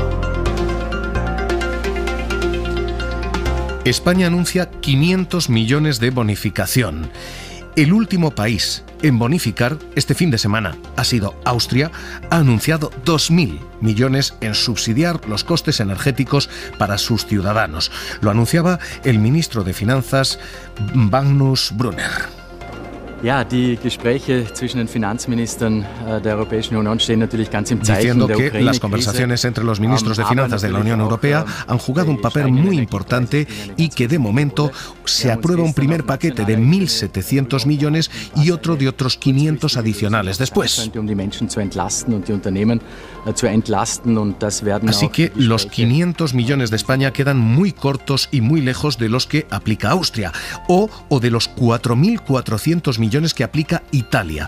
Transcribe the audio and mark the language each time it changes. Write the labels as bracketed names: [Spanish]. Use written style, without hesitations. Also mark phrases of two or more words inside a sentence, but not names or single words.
[Spanish] España anuncia 500 millones de bonificación. El último país en bonificar este fin de semana ha sido Austria. Ha anunciado 2.000 millones en subsidiar los costes energéticos para sus ciudadanos. Lo anunciaba el ministro de Finanzas, Magnus Brunner. [German] Ja, die Gespräche zwischen den Finanzministern der Europäischen Union stehen natürlich ganz im Zeichen [Spanish] diciendo [German] der [Spanish] que [German] Ukraine-Krise. [Spanish] las conversaciones entre los ministros de Finanzas de la Unión Europea han jugado un papel muy importante y que de momento se aprueba un primer paquete de 1.700 millones y otro de otros 500 adicionales después. Así que los 500 millones de España quedan muy cortos y muy lejos de los que aplica Austria o de los 4.400 millones que aplica Italia.